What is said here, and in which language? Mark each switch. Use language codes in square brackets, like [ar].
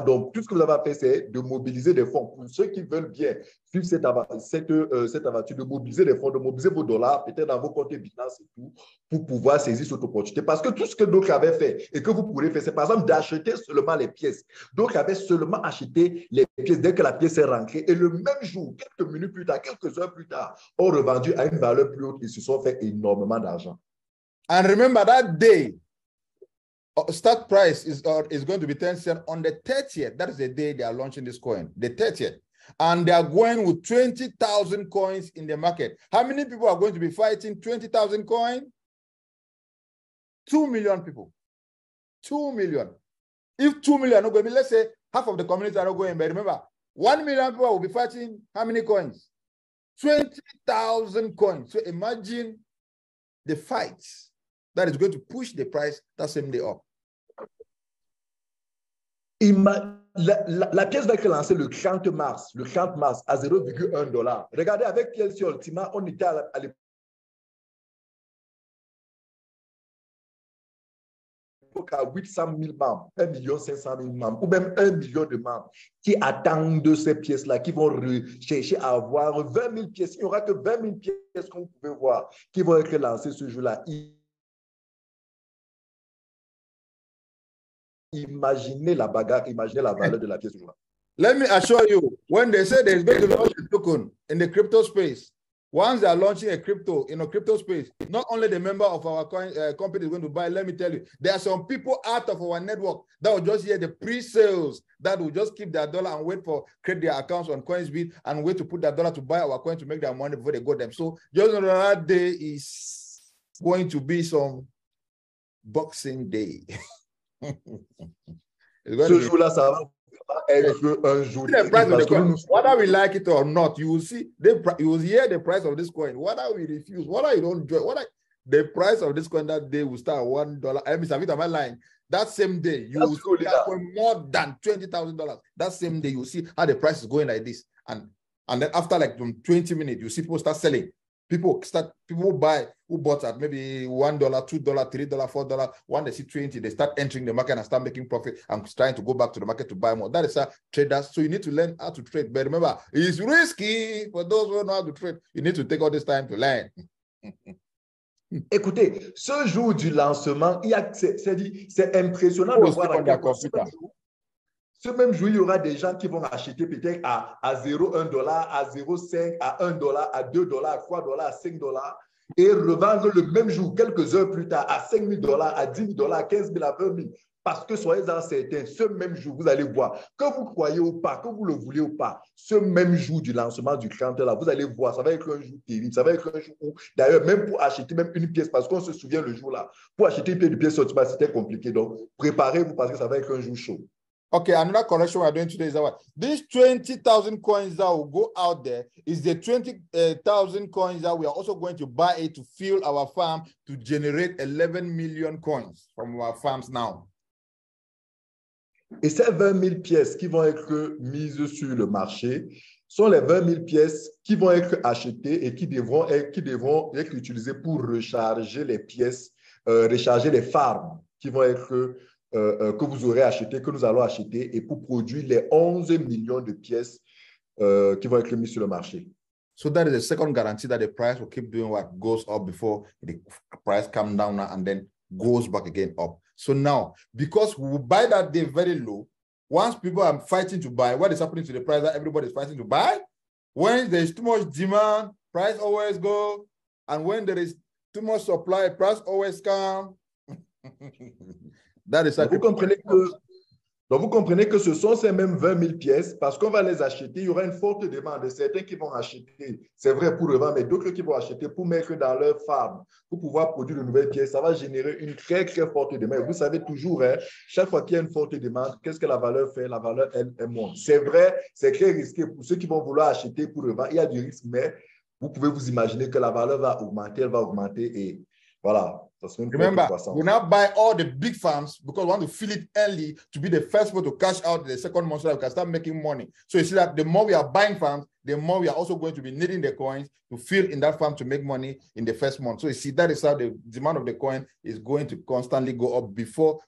[fr] Donc, tout ce que vous avez à faire, c'est de mobiliser des fonds. Pour ceux qui veulent bien suivre cette aventure, de mobiliser des fonds, de mobiliser vos dollars, peut-être dans vos comptes Binance et tout, pour pouvoir saisir cette opportunité. Parce que tout ce que d'autres avaient fait et que vous pourrez faire, c'est par exemple d'acheter seulement les pièces. D'autres avaient seulement acheté les pièces dès que la pièce est rentrée. Et le même jour, quelques minutes plus tard, quelques heures plus tard, ont revendu à une valeur plus haute et se sont fait énormément d'argent. [en] And remember that day, start price is going to be 10 cents on the 30th. That is the day they are launching this coin, the 30th. And they are going with 20,000 coins in the market. How many people are going to be fighting 20,000 coins? 2 million people. 2 million. If 2 million are not going to be, let's say half of the community are not going, but remember, 1 million people will be fighting how many coins? 20,000 coins. So imagine the fights that is going to push the price that same day up. [fr] La pièce va être lancée le 30 mars à $0,1. Regardez, avec PLC Ultima, on était à l'époque à 800 000 membres, 1 500 000 membres, ou même 1 million de membres qui attendent ces pièces-là, qui vont chercher à avoir 20 000 pièces. Il n'y aura que 20 000 pièces, comme vous pouvez voir, qui vont être lancées ce jour-là. Imaginez la bagarre, imaginez la valeur de la pièce. [en] Let me assure you, when they say there's going to launch a token in the crypto space, once they are launching a crypto in a crypto space, not only the member of our company is going to buy, let me tell you, there are some people out of our network that will just hear the pre-sales, that will just keep their dollar and wait for create their accounts on Coinsbit and wait to put that dollar to buy our coin to make their money before they go them. So just know that day is going to be some Boxing Day. [fr] Ce jour-là, ça va être un jour. [en] Whether we like it or not, you will see, you will hear the price of this coin. Whether we refuse, whether you don't join, the price of this coin that day will start at $1. I mean, am I lying? That same day, you will see that coin more than $20,000. That same day, you will see how the price is going like this. And then after like 20 minutes, you see people start selling. People buy, who bought at maybe $1, $2, $3, $4. When they see 20, they start entering the market and start making profit and trying to go back to the market to buy more. That is how traders. So you need to learn how to trade. But remember, it's risky for those who know how to trade. You need to take all this time to learn. [fr] Écoutez, ce jour du lancement, c'est impressionnant de voir à quel point ce même jour, il y aura des gens qui vont acheter peut-être à $0,1, à $0,5, à $1, à $2, à $3, à $5 et revendre le même jour, quelques heures plus tard, à $5 000, à $10 000, à 15 000, à 20 000. Parce que soyez-en certains, ce même jour, vous allez voir, que vous croyez ou pas, que vous le voulez ou pas, ce même jour du lancement du cranteur-là, vous allez voir, ça va être un jour terrible, ça va être un jour où, d'ailleurs, même pour acheter même une pièce, parce qu'on se souvient le jour-là, pour acheter une pièce de pièce, c'était compliqué. Donc, préparez-vous parce que ça va être un jour chaud. [en] Okay, another correction we're doing today is that these 20,000 coins that will go out there is the 20,000 coins that we are also going to buy it to fuel our farm to generate 11 million coins from our farms now. [fr] Et ces 20 000 pièces qui vont être mises sur le marché sont les 20 000 pièces qui vont être achetées et qui devront être utilisées pour recharger les pièces, recharger les farms qui vont être que vous aurez acheté, que nous allons acheter, et pour produire les 11 millions de pièces qui vont être mises sur le marché. [en] So that is the second guarantee that the price will keep doing what goes up before the price comes down now and then goes back again up. So now, because we buy that day very low, once people are fighting to buy, what is happening to the price that everybody is fighting to buy? When there's too much demand, price always go. And when there is too much supply, price always come. That is [fr] donc, vous comprenez que ce sont ces mêmes 20 000 pièces parce qu'on va les acheter. Il y aura une forte demande. Certains qui vont acheter, c'est vrai pour revendre, mais d'autres qui vont acheter pour mettre dans leur farm, pour pouvoir produire de nouvelles pièces. Ça va générer une très, très forte demande. Et vous savez toujours, hein, chaque fois qu'il y a une forte demande, qu'est-ce que la valeur fait? La valeur, elle monte. C'est vrai, c'est très risqué pour ceux qui vont vouloir acheter pour revendre. Il y a du risque, mais vous pouvez vous imaginer que la valeur va augmenter, elle va augmenter et voilà. [en] Remember, we now buy all the big farms because we want to fill it early to be the first one to cash out the second month so that we can start making money. So you see that the more we are buying farms, the more we are also going to be needing the coins to fill in that farm to make money in the first month. So you see that is how the demand of the coin is going to constantly go up before.